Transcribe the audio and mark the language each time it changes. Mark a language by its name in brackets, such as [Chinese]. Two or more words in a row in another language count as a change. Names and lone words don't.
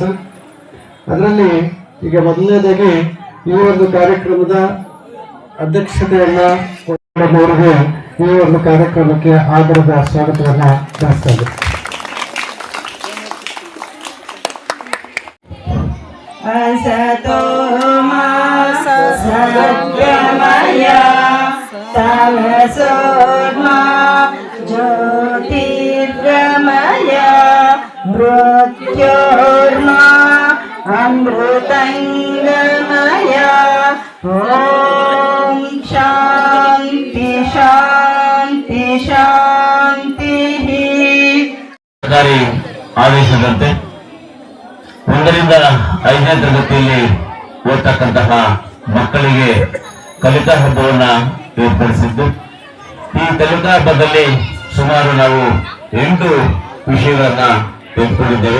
[Kannada] ಅದರಲ್ಲಿ ಈಗ ಮೊದಲನೇದಾಗಿ ಈ ಒಂದು ಕಾರ್ಯಕ್ರಮದ ಅಧ್ಯಕ್ಷತೆಯನ್ನ ಅವರಿಗೆ ಈ ಒಂದು ಕಾರ್ಯಕ್ರಮಕ್ಕೆ ಆಧಾರದ ಸ್ವಾಗತವನ್ನ ಬಯಸ್ತಾ ಇದ್ದೇನೆ. [Sanskrit] असतो मा सद्गमय तमसो मा ज्योतिर्गमय मृत्योर्मा अमृतङ्गमय ॐ शान्ति शान्ति शान्तिः [Kannada] ಸರ್ಕಾರಿ ಆದೇಶದಂತೆ 1ರಿಂದ 5ನೇ ತರಗತಿಯಲ್ಲಿ ಓದ್ತಕ್ಕಂತಹ ಮಕ್ಕಳಿಗೆ ಕಲಿಕಾ ಹಬ್ಬವನ್ನ ಏರ್ಪಡಿಸಿದ್ದು, ಈ ಕಲಿಕಾ ಹಬ್ಬದಲ್ಲಿ ಸುಮಾರು ನಾವು 8 ವಿಷಯಗಳನ್ನ ತೆಗೆದುಕೊಂಡಿದ್ದೇವೆ.